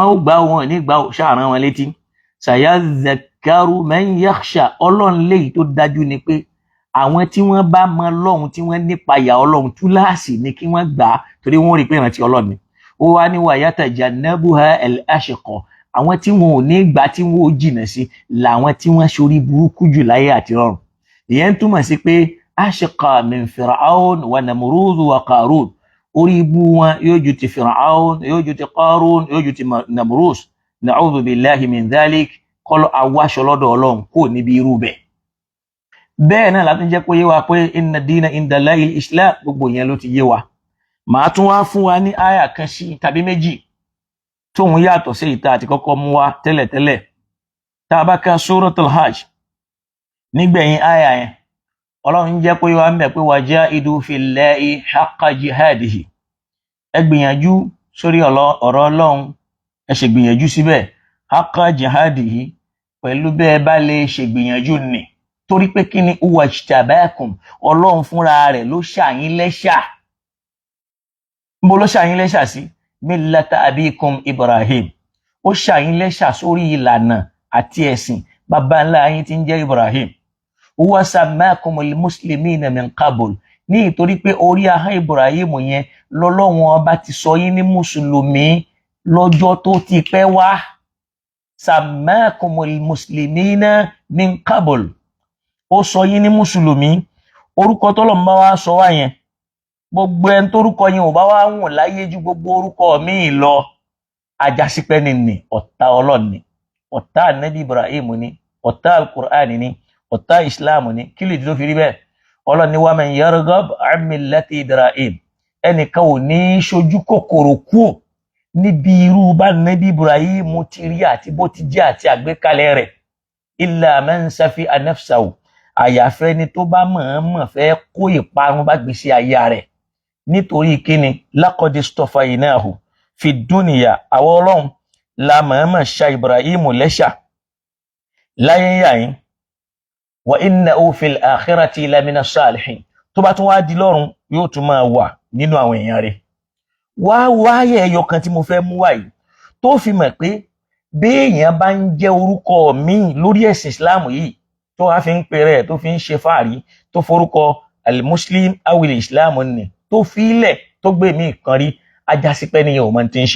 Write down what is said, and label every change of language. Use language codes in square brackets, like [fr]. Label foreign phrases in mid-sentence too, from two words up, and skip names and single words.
[yo] wọ́n ó gbà wọn ní gbà ó, ṣáà rán wọn létí. [ar] يتذكر من يخشى [yo] ọlọ́run léyìí tó dájú ni pé àwọn tí wọ́n bá mọ ọlọ́run tí wọ́n nípayà ọlọ́run túláàsì ni kí wọ́n gbà á torí wọ́n rí pé ìrántí ọlọ́run ni. ó wá ní [ar] ويتجنبها الأشقى [yo] àwọn tí wọn ò ní gbà tí wọn ò jìnà sí làwọn tí wọ́n ṣorí burúkú jù láyé àti ọ̀run. ìyẹn túmọ̀ sí pé [ar] أشقى من فرعون ونمرود وقارون [yo] orí ibú wọn yóò ju ti Fir'aun yóò ju ti Qarun yóò ju ti Namrud [ar] نعوذ بالله من ذلك [yo] kọ́lọ́ awáṣọ lọ́dọ̀ ọlọ́run kò níbi irú bẹ́ẹ̀. bẹ́ẹ̀ náà látún jẹ́ pé yé wa pé [ar] إن الدين عند الله الإسلام [yo] gbogbo yẹn ló ti yé wa. màá tún wá fún wa ní àyà kan sí tàbí méjì tóun yàtọ̀ sí ìta àti kọ́kọ́ mú wa tẹ́lẹ̀tẹ́lẹ̀. tá a bá ka Suratul Hajj nígbẹ̀yìn àyà yẹn ọlọ́run jẹ́ pé wá ń bẹ̀ pé [ar] وجاهدوا في الله حق جهاده [yo] ẹ gbìyànjú sórí ọ̀rọ̀ ọlọ́run ẹ ṣe gbìyànjú síbẹ̀ [ar] حق جهاده [yo] pẹ̀lú bẹ́ẹ̀ bá lè ṣe gbìyànjú nì torí pé kí ni wajtabakum ọlọ́run fúnra rẹ̀ ló ṣàyín lẹ́ṣà. níbo ló ṣàyín lẹ́ṣà sí? [ar] ملة أبيكم إبراهيم [yo] ó ṣàyín lẹ́ṣà sórí ìlànà àti ẹ̀sìn bàbá ńlá yín tí ń jẹ́ Ibrahim. [ar] وسماكم المسلمين من قبل [yo] ní ìtorí pé orí ahọ́n Ibrahim yẹn lọ́lọ́run ọba ti sọ yín ní mùsùlùmí lọ́jọ́ tó ti pẹ́ wá. [ar] سماكم المسلمين من قبل [yo] ó sọ yín ní mùsùlùmí. orúkọ tọ́lọ́run bá wá sọ wá yẹn gbogbo ẹni tórúkọ yẹn ò bá wá wùn láyé ju gbogbo orúkọ míì lọ ajásípẹ́ ni ọ̀tá Ọlọ́run ni ọ̀tá Ànábì Ibrahim ni ọ̀tá al-Qur'an ni ọ̀tá Islam ni kí lè tó fi rí bẹ́ẹ̀. Ọlọ́run ní [ar] ومن يرغب عن ملة إبراهيم [yo] ẹnìkan ò ní ṣojú kòkòrò kú níbi irú bá Ànábì Ibrahim ti rí àti bó ti jẹ́ àti àgbékalẹ̀ rẹ̀ [ar] إلا من سفه نفسه [yo] àyàfẹ́ ni tó bá mọ̀ọ́mọ̀ fẹ́ kó ìparun bá gbèsè ayé rẹ̀ nítorí kíni [ar] لقد اصطفيناه في الدنيا [yo] àwọn ọlọ́run la mọ̀ọ́mọ̀ ṣa Ibrahim lẹ́ṣà láyé yàyín [ar] وإنه في الآخرة لمن الصالحين [yo] tó bá tún wá di lọ́run yóò tún máa wà nínú àwọn èèyàn rẹ̀. wáyé ẹyọ kan tí mo fẹ́ mú wáyé tó fi mọ̀ pé bí èèyàn bá ń jẹ́ orúkọ míì lórí ẹ̀sìn Islam yìí tó wá fi ń pèrè ẹ̀ tó fi ń ṣe fáàrí tó forúkọ [ar] المسلم أول الإسلام [yo] ni tó fi ilẹ̀ tó gbé mí kan rí ajásípẹ́ nìyẹn ò mọ̀ tí ń ṣe.